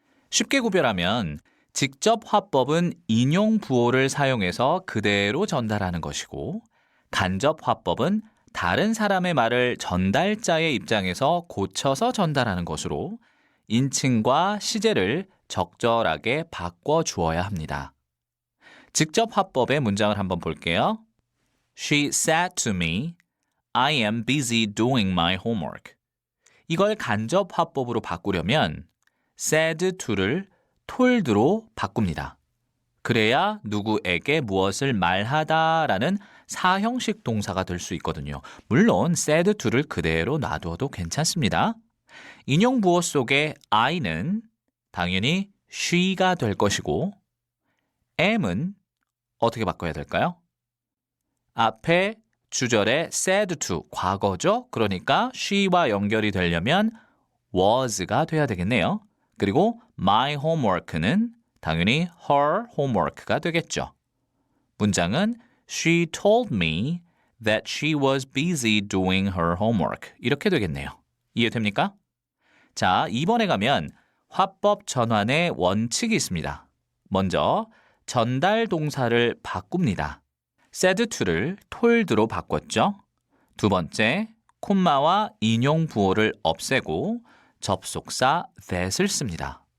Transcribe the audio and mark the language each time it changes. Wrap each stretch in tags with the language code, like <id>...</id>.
<ko>쉽게 구별하면 직접 화법은 인용 부호를 사용해서 그대로 전달하는 것이고 간접 화법은 다른 사람의 말을 전달자의 입장에서 고쳐서 전달하는 것으로 인칭과 시제를 적절하게 바꿔 주어야 합니다. 직접 화법의 문장을 한번 볼게요.</ko> <en>She said to me, I am busy doing my homework.</en> <ko>이걸 간접 화법으로 바꾸려면 said to를 told로 바꿉니다. 그래야 누구에게 무엇을 말하다라는 사형식 동사가 될 수 있거든요. 물론 said to를 그대로 놔두어도 괜찮습니다. 인용 부호 속의 I는 당연히 she가 될 것이고 am은 어떻게 바꿔야 될까요? 앞에 주절에 said to, 과거죠? 그러니까 she와 연결이 되려면 was가 돼야 되겠네요. 그리고 my homework는 당연히 her homework가 되겠죠. 문장은</ko> <en>She told me that she was busy doing her homework.</en> <ko>이렇게 되겠네요. 이해됩니까? 자, 2번에 가면 화법 전환의 원칙이 있습니다. 먼저 전달 동사를 바꿉니다. said to를 told로 바꿨죠. 두 번째, 콤마와 인용 부호를 없애고 접속사 that을 씁니다.</ko>